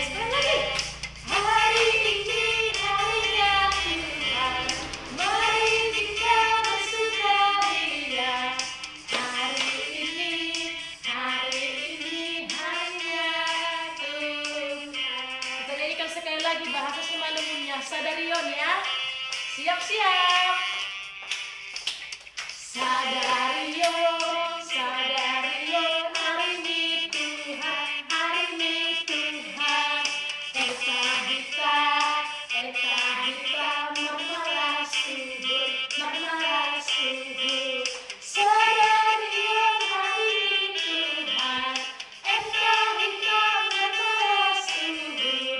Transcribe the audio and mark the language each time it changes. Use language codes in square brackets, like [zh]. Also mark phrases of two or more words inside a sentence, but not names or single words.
[id] Sekali lagi. Hari ini harinya Tuhan. Mari kita bersukaria. Hari ini harinya Tuhan. Kita nyanyikan sekali lagi bahasa Simalungunnya. [bts] Sadarion ya. Siap-siap. Sadarion, sadarion, [id] hari ini Tuhan, hari ini Tuhan. [bts] Eta hita, marmalas subur, marmalas subur. Sadarion, [id] hari ini Tuhan. [bts] Eta hita, marmalas subur.